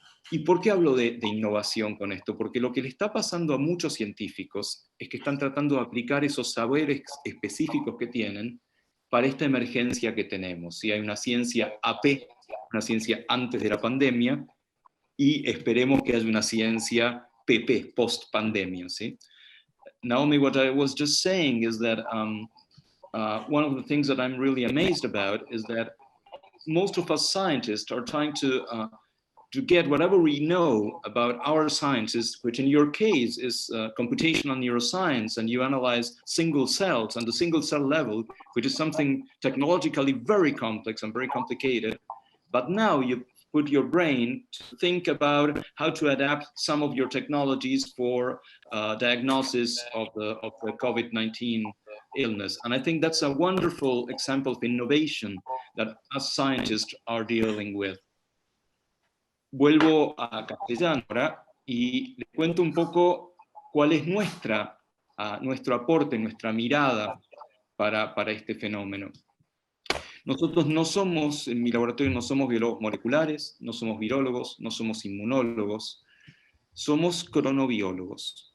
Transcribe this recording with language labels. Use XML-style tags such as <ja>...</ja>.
<es>¿Y por qué hablo de innovación con esto? Porque lo que le está pasando a muchos científicos es que están tratando de aplicar esos saberes específicos que tienen para esta emergencia que tenemos. ¿Sí? Hay una ciencia AP, una ciencia antes de la pandemia, y esperemos que haya una ciencia PP, post-pandemia. ¿Sí?</es> <en>Naomi, what I was just saying is that one of the things that I'm really amazed about is that most of us scientists are trying to get whatever we know about our sciences, which in your case is computational neuroscience, and you analyze single cells on the single cell level, which is something technologically very complex and very complicated. But now you put your brain to think about how to adapt some of your technologies for diagnosis of the COVID-19 illness. And I think that's a wonderful example of innovation that us scientists are dealing with.</en> <es>Vuelvo a castellano ahora y les cuento un poco cuál es nuestro aporte, nuestra mirada para este fenómeno. Nosotros no somos, en mi laboratorio no somos biólogos moleculares, no somos virólogos, no somos inmunólogos, somos cronobiólogos.</es>